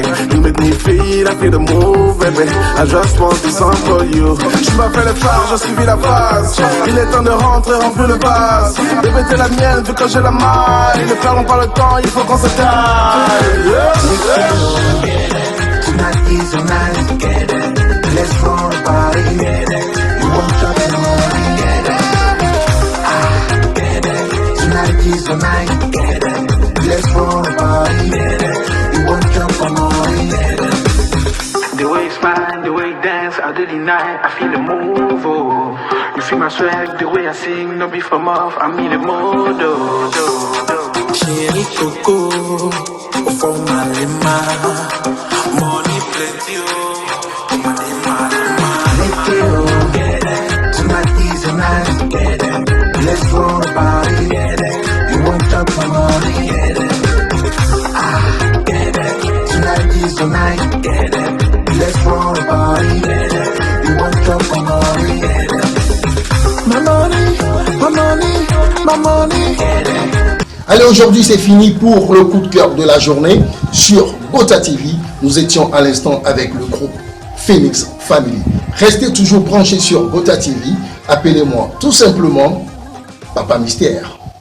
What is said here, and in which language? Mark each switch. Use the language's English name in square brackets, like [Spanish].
[English] You make me feel, I feel the move, baby. I just want this song for you. [French] Je m'appelle le phare, j'ai suivi la phase. Il est temps de rentrer, remplir le vase. Bébé, t'es la mienne, vu que j'ai la maille. Ne perdons pas le temps, il faut qu'on se taille. [English] Tonight is a night, get it. Let's throw the party, get it. You won't stop the morning, get it. Get it. Tonight is a night, get it. Let's throw the party, get it. You won't jump the morning, get it. The way you smile, the way you dance, I do the night, I feel the move, oh. You feel my swag, the way I sing, no be from off, I'm in the mood, oh. Chérie, choco, for my lima. Money plenty, oh, money, money, money. Tonight is a night, let's throw the party. You want top my money, tonight is the night, let's throw the party. You want top my money, my money, my money, my money. [French] Allez, aujourd'hui c'est fini pour le coup de cœur de la journée sur Gota TV. Nous étions à l'instant avec le groupe Phoenix Family. Restez toujours branchés sur Gota TV. Appelez-moi tout simplement Papa Mystère.